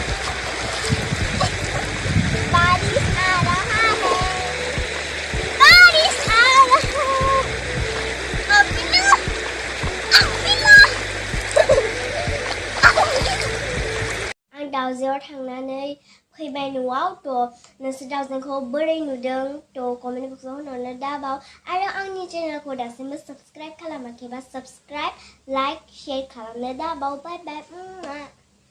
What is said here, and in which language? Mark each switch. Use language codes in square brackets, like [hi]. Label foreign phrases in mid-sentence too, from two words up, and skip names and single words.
[hi] बारिश आ रहा है बारिश आ रहा है [brx] अबिला आं दाउजेंआव थांनानै फैबाय न'आव नोंसोर दाउजेंखौ बोरै नुदों कमेन्ट बक्सआव होनहरनो दाबाव आरो आंनि चेनेलखौ दासिमबो साबस्क्राइब खालामाखैबा [en] subscribe like share [brx] खालामनो दाबाव [en] bye bye